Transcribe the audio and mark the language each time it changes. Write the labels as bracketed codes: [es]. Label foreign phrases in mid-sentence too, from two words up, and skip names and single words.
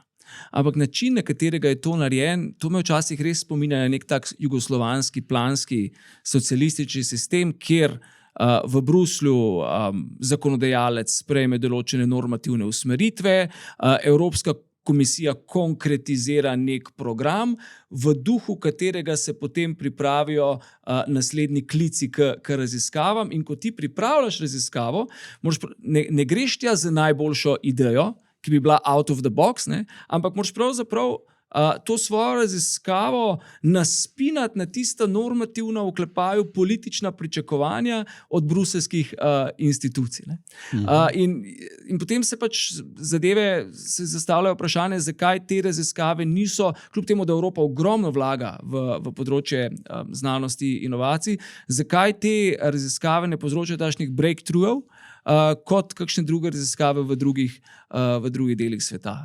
[sl] Ampak način, na katerega je to narejen, to me včasih res spominja na nek tak jugoslovanski, planski, socialistični sistem, kjer v Bruslju zakonodajalec sprejme določene normativne usmeritve, Evropska komisija konkretizira nek program, v duhu katerega se potem pripravijo naslednji klici k raziskavam. In ko ti pripravljaš raziskavo, ne greš tja z najboljšo idejo, ki bi bila [en] out of the box, [sl] ampak moraš pravzaprav to svojo raziskavo naspinati na tista normativna, v oklepaju, politična pričakovanja od bruseljskih institucij. In potem se pač zadeve se zastavljajo vprašanje, zakaj te raziskave niso, kljub temu, da Evropa ogromno vlaga v področje znanosti in inovacij, zakaj te raziskave ne povzročajo takšnih breakthrough kot kakšne druge raziskave v drugih delih sveta.